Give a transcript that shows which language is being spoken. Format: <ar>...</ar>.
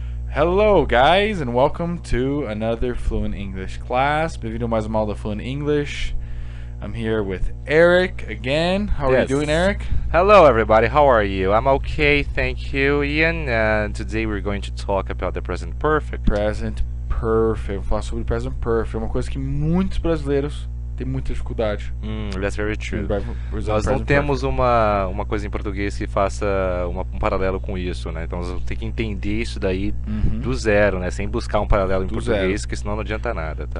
<en>Hello guys and welcome to another Fluent English class.</en> <pt>Bem-vindo a mais uma aula Fluent English.</pt> <en>I'm here with Eric again. How are you doing, Eric? Hello everybody, how are you? I'm okay, thank you, Ian. And today we're going to talk about the present perfect.</en> <pt>Present perfect. Vou falar sobre present perfect. É uma coisa que muitos brasileiros têm muita dificuldade.</pt> <en>That's very true.</en> <pt>Nós não temos uma coisa em português que faça um paralelo com isso, né? Então nós vamos ter que entender isso daí do zero, né? Sem buscar um paralelo em português, porque senão não adianta nada, tá?</pt>